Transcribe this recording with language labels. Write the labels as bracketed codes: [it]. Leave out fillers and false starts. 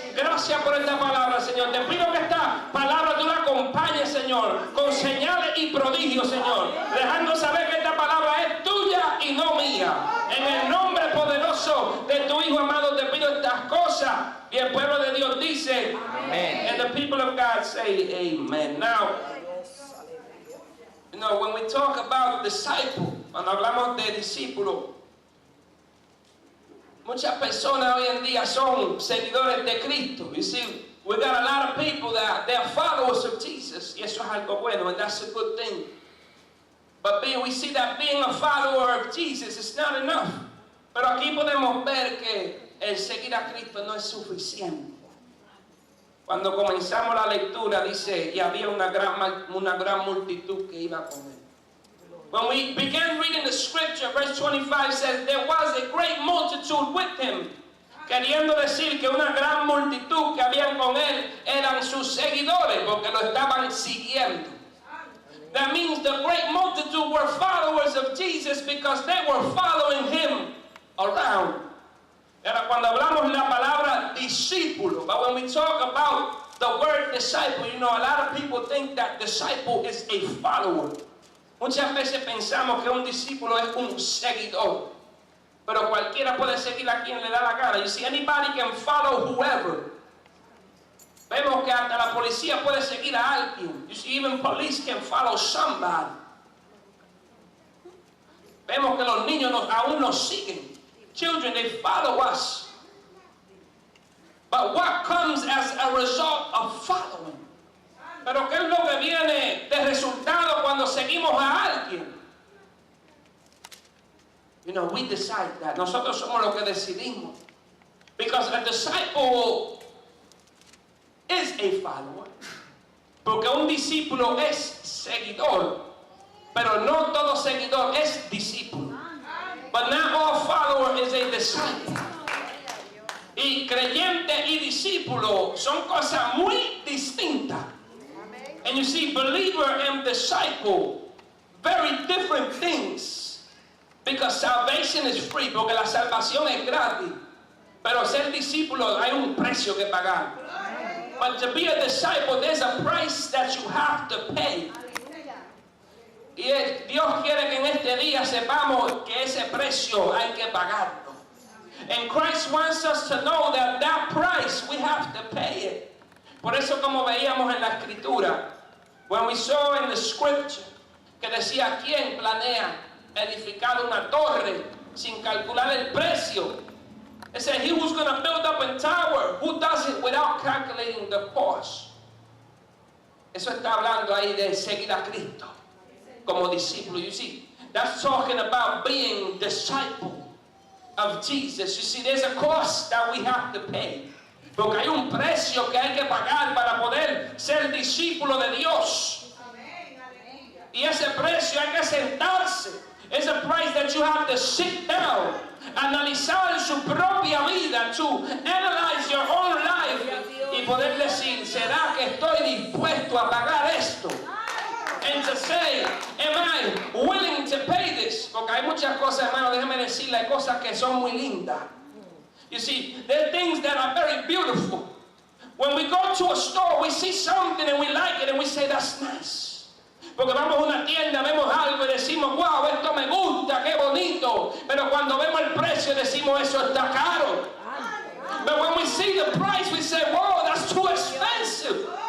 [es] Gracias por esta palabra, Señor. Te pido que esta palabra tú la acompañes, Señor, con señales y prodigios, Señor, dejando saber que esta palabra es tuya y no mía. En el nombre poderoso de tu Hijo amado te pido estas cosas. Y el pueblo de Dios dice, amén. [en] And the people of God say, amen. Now, you know, when we talk about disciple, [es] cuando hablamos de discípulo, muchas personas hoy en día son seguidores de Cristo. [en] You see, we got a lot of people that they are followers of Jesus. [es] Y eso es algo bueno, [en] and that's a good thing. But we see that being a follower of Jesus is not enough. [es] Pero aquí podemos ver que el seguir a Cristo no es suficiente. Cuando comenzamos la lectura dice, y había una gran multitud que iba con él. [en] When we began reading the scripture, verse 25 says, there was a great multitude with him. [es] Queriendo decir que una gran multitud que habían con él eran sus seguidores, porque lo estaban siguiendo. [en] That means the great multitude were followers of Jesus because they were following him around. [es] Ahora, cuando hablamos la palabra discípulo, [en] but when we talk about the word disciple, you know, a lot of people think that disciple is a follower. [es] Muchas veces pensamos que un discípulo es un seguidor, pero cualquiera puede seguir a quien le da la gana. [en] You see, anybody can follow whoever. [es] Vemos que hasta la policía puede seguir a alguien. [en] You see, even police can follow somebody. [es] Vemos que los niños aún nos siguen. [en] Children, they follow us. But what comes as a result of following? [es] Pero ¿qué es lo que viene de resultado cuando seguimos a alguien? [en] You know, we decide that. [es] Nosotros somos los que decidimos. [en] Because a disciple is a follower. [es] Porque un discípulo es seguidor. Pero no todo seguidor es discípulo. [en] But not all follower is a disciple. [es] Y creyente y discípulo son cosas muy distintas. [en] And you see, believer and disciple, very different things. Because salvation is free, [es] porque la salvación es gratis. Pero ser discípulo hay un precio que pagar. [en] But to be a disciple, there's a price that you have to pay. [es] Y Dios quiere que en este día sepamos que ese precio hay que pagarlo. [en] And Christ wants us to know that that price we have to pay it. [es] Por eso, como veíamos en la escritura, [en] when we saw in the scripture, [es] que decía, ¿quién planea edificar una torre sin calcular el precio? [en] It said, he who's going to build up a tower, who does it without calculating the cost? [es] Eso está hablando ahí de seguir a Cristo como discípulo. [en] You see, that's talking about being disciple of Jesus. You see, there's a cost that we have to pay. [es] Porque hay un precio que hay que pagar para poder ser discípulo de Dios. Y ese precio hay que sentarse. [en] It's a price that you have to sit down, [es] analizar su propia vida, [en] to analyze your own life [es] y poder decir, ¿será que estoy dispuesto a pagar esto? [en] And to say, am I willing to pay this? [es] Porque hay muchas cosas, hermano, déjame decirle, hay cosas que son muy lindas. [en] You see, there are things that are very beautiful. When we go to a store, we see something and we like it and we say, that's nice. [es] Porque vamos a una tienda, vemos algo y decimos, wow, esto me gusta, qué bonito. Pero cuando vemos el precio decimos, eso está caro. [en] But when we see the price, we say, wow, that's too expensive.